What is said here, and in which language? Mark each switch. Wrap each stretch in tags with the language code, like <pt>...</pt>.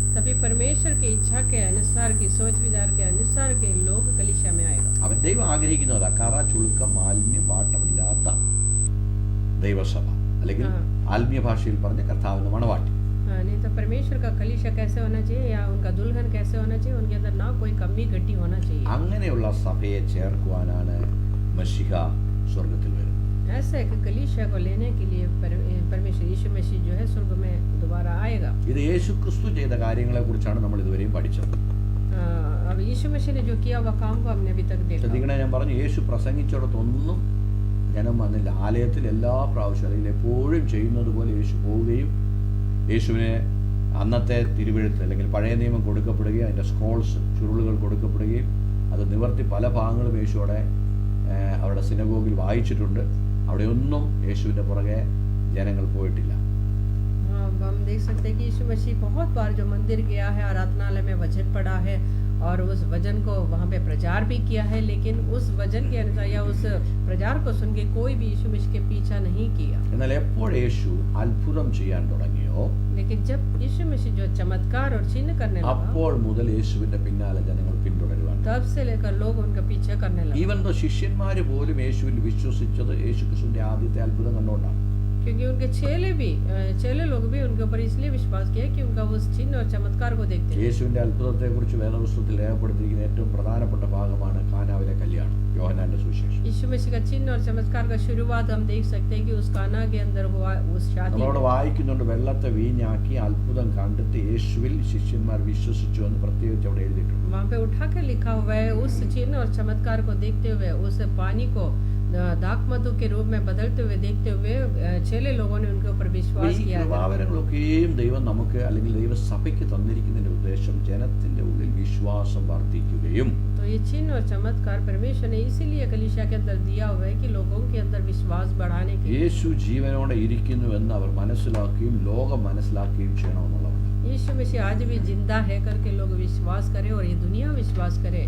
<hi>तभी परमेश्वर की इच्छा के अनुसार की सोच विचार के अनुसार के लोग कलीसिया में आएगा.</hi> <ml>അവൻ ദൈവം ആഗ്രഹിക്കുന്നതാ കറ ചുളുക്കം മാലിന്യം വാട്ടമില്ലാത്ത ദൈവസഭ, അല്ലെങ്കിൽ ആത്മീയ ഭാഷയിൽ പറഞ്ഞ കർത്താവിന്റെ മണവാട്ടി.</ml> <hi>नहीं तो परमेश्वर का कलीसिया कैसे होना चाहिए या उनका दुल्हन कैसे होना चाहिए, उनके अंदर ना कोई कमी घटी होना चाहिए.</hi> <ml>അങ്ങനെയുള്ള സഭയെ ചേർക്കുവാനാണ് മശിഹ സ്വർഗത്തിൽ വരുന്നത്.</ml> <hi>ऐसा है कि कलीसिया को लेने के लिए परमेश्वर यीशु मसीह जो है स्वर्ग में दोबारा आएगा.</hi> <ml>ഇത് യേശു ക്രിസ്തു ചെയ്ത കാര്യങ്ങളെ കുറിച്ചാണ് നമ്മൾ ഇതുവരെയും പഠിച്ചത്.</ml> <hi>अब यीशु मसीह ने जो किया हुआ काम को हमने अभी तक देखा.</hi> <ml>ശ്രദ്ധിക്കണേ, ഞാൻ പറഞ്ഞു യേശു പ്രസംഗിച്ചിടത്തൊന്നും ജനം വന്നില്ല. ആലയത്തിൽ എല്ലാ പ്രാവശ്യം അല്ലെങ്കിൽ എപ്പോഴും ചെയ്യുന്നത് പോലെ യേശു പോവുകയും യേശുവിനെ അന്നത്തെ തിരുവെഴുത്ത് അല്ലെങ്കിൽ പഴയ നിയമം കൊടുക്കപ്പെടുകയും അതിൻ്റെ സ്ക്രോൾസ് ചുരുളുകൾ കൊടുക്കപ്പെടുകയും അത് നിവർത്തി പല ഭാഗങ്ങളും യേശുവിടെ അവരുടെ സിനഗോഗിൽ വായിച്ചിട്ടുണ്ട്. അവിടെയൊന്നും യേശുവിൻ്റെ പുറകെ ജനങ്ങൾ പോയിട്ടില്ല.</ml> <hi>हम देख सकते हैं कि यीशु मसीह बहुत बार जो मंदिर गया है, आराधनालय में वचन पढ़ा है और उस वचन को वहाँ पे प्रचार भी किया है, लेकिन उस वचन के अनुसार या उस प्रचार को सुन के कोई भी यीशु मसीह के पीछा नहीं किया.</hi> <ml>എന്നാൽ എപ്പോൾ യേശു അത്ഭുതം ചെയ്യാൻ തുടങ്ങിയോ,</ml> <hi>लेकिन जब यीशु मसीह जो चमत्कार और चिन्ह करने लगा,</hi> <ml>അപ്പോൾ മുതൽ യേശുവിൻ്റെ പിന്നാലെ ജനങ്ങൾ പിന്തുടരുവാൻ.</ml> <hi>तब से लेकर लोग उनका पीछा करने लगे.</hi> <en>even though</en> <ml>ശിഷ്യന്മാർ പോലും യേശുവിൽ വിശ്വസിച്ചത് യേശു ക്രിസ്തുവിന്റെ ആദ്യത്തെ അത്ഭുതം കണ്ടുകൊണ്ടാണ്.</ml> <hi>क्योंकि उनके चेले लोग भी उनके ऊपर इसलिए विश्वास किया कि उनका उस चिन्ह और चमत्कार को देखते हैं.</hi> <ml>യേശുവിന്റെ അത്ഭുതത്തെക്കുറിച്ച് വേദപുസ്തകത്തിൽ രേഖപ്പെടുത്തിയിരിക്കുന്ന ഏറ്റവും പ്രധാനപ്പെട്ട ഭാഗമാണ് കാനാവിലെ കല്യാണം, യോഹന്നാന്റെ സുവിശേഷം.</ml> <hi>यीशु मसीह का चिन्ह और चमत्कार का शुरुआत हम देख सकते हैं कि उस काना के अंदर हुआ उस शादी.</hi> <ml>നമ്മളോട് വായിക്കുന്നുണ്ട്, വെള്ളത്തെ വീഞ്ഞാക്കി അത്ഭുതം കണ്ടിട്ട് യേശുവിൽ ശിഷ്യന്മാർ വിശ്വസിച്ചു എന്ന് പ്രത്യേകിച്ച് അവിടെ എഴുതിയിട്ടുണ്ട്.</ml> <hi>वहाँ पे उठा के लिखा हुआ है, उस चिन्ह और चमत्कार को देखते हुए उस पानी को दाख मधु के रूप में बदलते हुए देखते हुए चेले लोगों ने उनके ऊपर विश्वास</hi> <ml>ഈ</ml> <hi>किया.</hi> <ml>കൃപാവരങ്ങളൊക്കെയും ദൈവം നമുക്ക് അല്ലെങ്കിൽ ദൈവസഭയ്ക്ക് തന്നിരിക്കുന്നതിന്റെ ഉദ്ദേശം ജനത്തിന്റെ ഉള്ളിൽ വിശ്വാസം വർദ്ധിക്കുകയും</ml> <hi>तो ये चिन्ह और चमत्कार परमेश्वर ने इसीलिए कलीसिया के अंदर दिया हुआ है कि लोगों के अंदर विश्वास बढ़ाने के लिए.</hi> <ml>യേശു ജീവനോടെ ഇരിക്കുന്നുവെന്ന് അവർ മനസ്സിലാക്കുകയും ലോകം മനസ്സിലാക്കുകയും ചെയ്യണമെന്നുള്ളതാണ്.</ml> <hi>यीशु मसीह आज भी जिंदा है करके लोग विश्वास करें और ये दुनिया विश्वास करे.</hi>